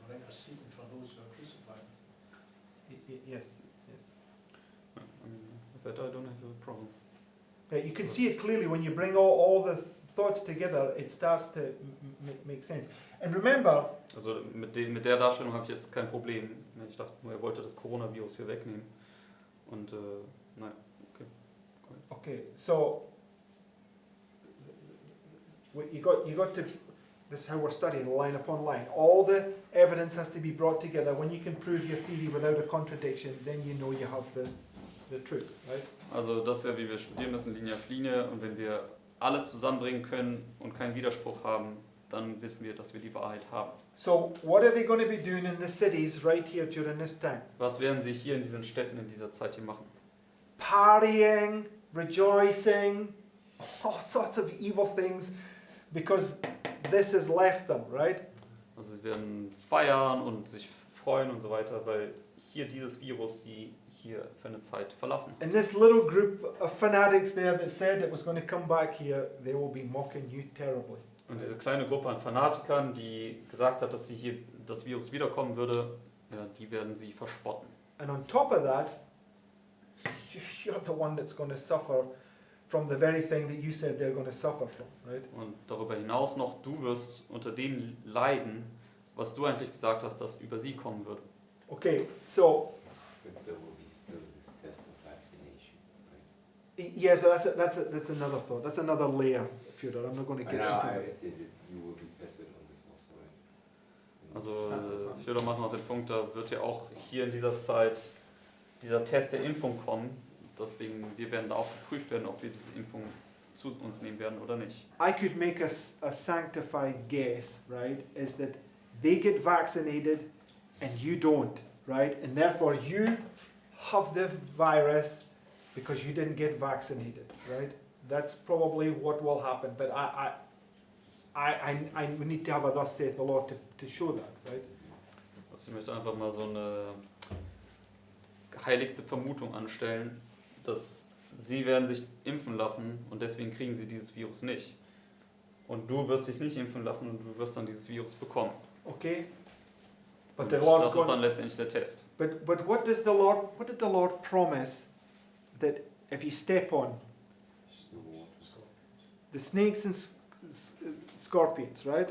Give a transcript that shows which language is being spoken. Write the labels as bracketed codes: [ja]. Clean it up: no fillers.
[en] We're interceding for those who are crucified. Yes. Yes. I mean, with that I don't have a problem. You can see it clearly when you bring all the thoughts together, it starts to make sense. And remember, [de] Also mit der Darstellung habe ich jetzt kein Problem. Ich dachte nur, er wollte das Coronavirus hier wegnehmen. Und nein, okay. [en] okay, so you got to. This is how we're studying, line upon line. All the evidence has to be brought together. When you can prove your theory without a contradiction, then you know you have the truth, right? [de] Also das ist ja, wie wir studieren müssen, Linie auf Linie. Und wenn wir alles zusammenbringen können und keinen Widerspruch haben, dann wissen wir, dass wir die Wahrheit haben. [en] So what are they going to be doing in the cities right here during this time? [de] Was werden sie hier in diesen Städten in dieser Zeit hier machen? [en] Partying, rejoicing, all sorts of evil things, because this has left them, right? [de] Also sie werden feiern und sich freuen und so weiter, weil hier dieses Virus sie hier für eine Zeit verlassen. [en] And this little group of fanatics there that said it was going to come back here, they will be mocking you terribly. [de] Und diese kleine Gruppe an Fanatikern, die gesagt hat, dass sie hier das Virus wiederkommen würde, ja, die werden sie verspotten. [en] And on top of that, you're the one that's going to suffer from the very thing that you said they're going to suffer from, right? [de] Und darüber hinaus noch, du wirst unter dem leiden, was du eigentlich gesagt hast, dass über sie kommen würde. [en] Okay, so But there will be still this test of vaccination, right? yes, but that's another thought. That's another layer, Fyodor. I'm not going to And get now into I it. said that you will be tested on this also, right? [de] Also Fjodor macht noch den Punkt, da wird ja auch hier in dieser Zeit dieser Test der Impfung kommen. Deswegen, wir werden da auch geprüft werden, ob wir diese Impfung zu uns nehmen werden oder nicht. [en] I could make a sanctified guess, right? Is that they get vaccinated and you don't, right? And therefore you have the virus because you didn't get vaccinated, right? That's probably what will happen. But I we need to have a thus saith the Lord to show that, right? [de] Also ich möchte einfach mal so eine geheiligte Vermutung anstellen, dass sie werden sich impfen lassen und deswegen kriegen sie dieses Virus nicht. Und du wirst dich nicht impfen lassen und du wirst dann dieses Virus bekommen. [en] Okay? [de] Und [en] But the Lord's [de] das ist dann [en] going. [de] letztendlich der Test. [en] But what did the Lord promise that if you step on Still water. the snakes and scorpions, right?